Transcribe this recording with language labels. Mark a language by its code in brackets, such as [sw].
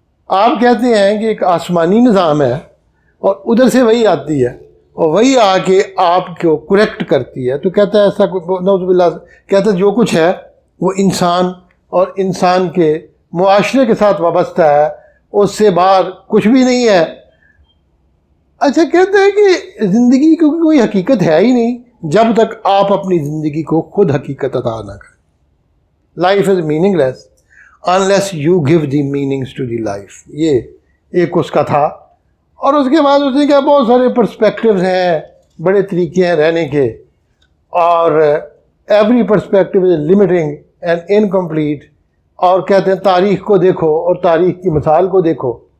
[ur] آپ کہتے ہیں کہ ایک آسمانی نظام ہے اور ادھر سے وہی آتی ہے اور وہی آ کے آپ کو کریکٹ کرتی ہے، تو کہتا ہے ایسا نعوذ باللہ، کہتا ہے جو کچھ ہے وہ انسان اور انسان کے معاشرے کے ساتھ وابستہ ہے، اس سے باہر کچھ بھی نہیں ہے. اچھا کہتے ہیں کہ زندگی کی کوئی حقیقت ہے ہی نہیں جب تک آپ اپنی زندگی کو خود حقیقت عطا نہ کریں. [en] Life is meaningless unless you give the meanings to the life. [ur] یہ ایک اس کا تھا. اور اس کے بعد اس نے کہا بہت سارے پرسپیکٹیوز ہیں، بڑے طریقے ہیں رہنے کے، اور [en] Every perspective is limiting and incomplete. [ur] اور کہتے ہیں تاریخ کو دیکھو اور تاریخ کی مثال کو دیکھو.